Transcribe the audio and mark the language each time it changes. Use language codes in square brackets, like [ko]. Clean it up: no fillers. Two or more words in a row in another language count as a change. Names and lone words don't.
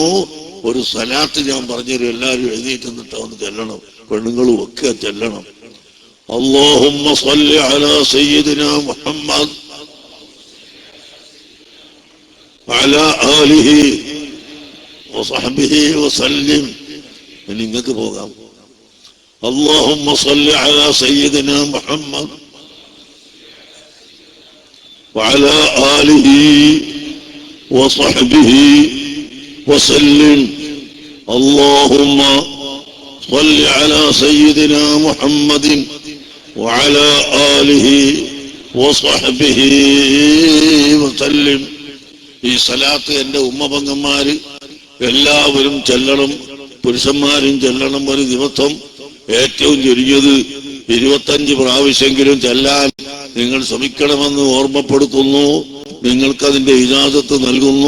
[ml] ഒരു സ്വലാത്ത് ഞാൻ പറഞ്ഞുതരും, എല്ലാവരും എഴുതിയിട്ട് നിന്നിട്ട് ഒന്ന് ചെല്ലണം, പെണ്ണുങ്ങളും ഒക്കെ ചെല്ലണം. [ar] اللهم صل على سيدنا محمد وعلى آله وصحبه وسلم. [ml] നിങ്ങൾക്ക് പോകാം. [ar] اللهم صل على سيدنا محمد وعلى آله وصحبه وسلم. اللهم صل على سيدنا محمد وعلى آله وصحبه وسلم. [ml] ഈ സലാത്ത് എന്റെ ഉമ്മപെങ്ങന്മാര് എല്ലാവരും ചെല്ലണം, പുരുഷന്മാരും ചെല്ലണം. ഒരു ദിവസം ഏറ്റവും ചുരുങ്ങിയത് 25 പ്രാവശ്യമെങ്കിലും ചെല്ലാൻ നിങ്ങൾ ശ്രമിക്കണമെന്ന് ഓർമ്മപ്പെടുത്തുന്നു. നിങ്ങൾക്കതിന്റെ ഇജാസത്ത് നൽകുന്നു.